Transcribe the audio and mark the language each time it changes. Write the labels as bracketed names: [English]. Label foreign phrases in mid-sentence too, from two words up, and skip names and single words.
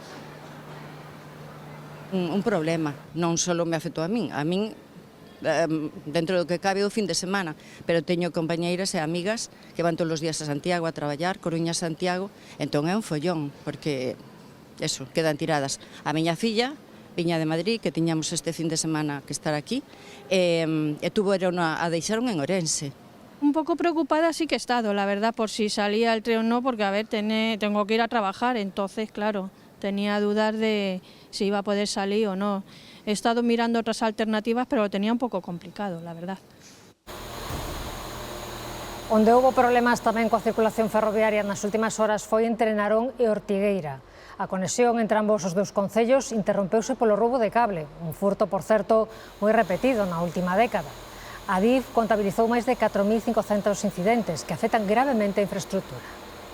[Galician] Un problema, non só me afectou a min dentro do que cabe o fin de semana, pero teño compañeiras e amigas que van todos os días a Santiago a traballar, Coruña a Santiago, entón é un follón, porque eso, quedan tiradas. A miña filla viña de Madrid, que tiñamos este fin de semana que estar aquí, e a deixaron en Ourense. [Spanish] Un poco preocupada sí que he estado, la verdad, por si salía el tren o no, porque a ver, tengo que ir a trabajar, entonces, claro, tenía dudas de si iba a poder salir o no. He estado mirando otras alternativas, pero lo tenía un poco complicado, la verdad. [Galician] Onde houve problemas tamén coa circulación ferroviaria nas últimas horas foi entre Narón e Ortigueira. A conexión entre ambos os dous concellos interrompeuse polo roubo de cable, un furto, por certo, moi repetido na última década. A DIF contabilizou máis de 4.500 incidentes que afectan gravemente a infraestructura.